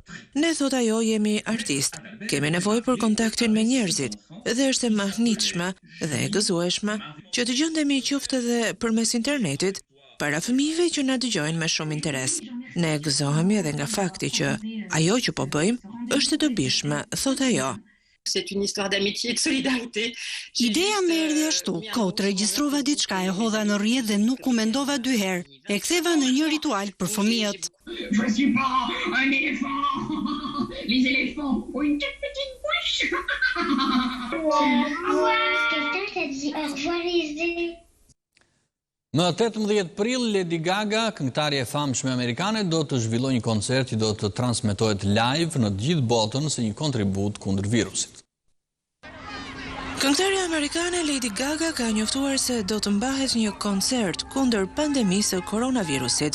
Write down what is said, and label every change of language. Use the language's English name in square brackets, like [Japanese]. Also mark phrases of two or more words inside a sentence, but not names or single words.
[Albanian] Ne, thot ajo, jemi artist, kemi nevojë për kontaktin me njerëzit dhe është e mahnitshme dhe e gëzueshme që të gjendemi qoftë edhe përmes internetit para fëmijëve që na dëgjojnë me shumë interes. Ne gëzohemi edhe nga fakti që ajo që po bëjmë është e dobishme, thot ajo. [French] C'est une histoire d'amitié et de solidarité. [Albanian] Ideja më erdhi ashtu, kot regjistrova diçka, e hodha në rrjet dhe nuk u mendova dy herë. E ktheva në një ritual për fëmijët. [French] Je suis pas un éléphant. Les éléphants ont une toute petite bouche. Quelqu'un t'a dit au revoir les [Albanian] Më 18 prill, Lady Gaga, këngëtarja e famshme amerikane, do të zhvillojë një koncert që do të transmetohet live në të gjithë botën si një kontribut kundër virusit. Këngëtarja amerikane Lady Gaga ka njoftuar se do të mbahet një koncert kundër pandemisë së koronavirusit.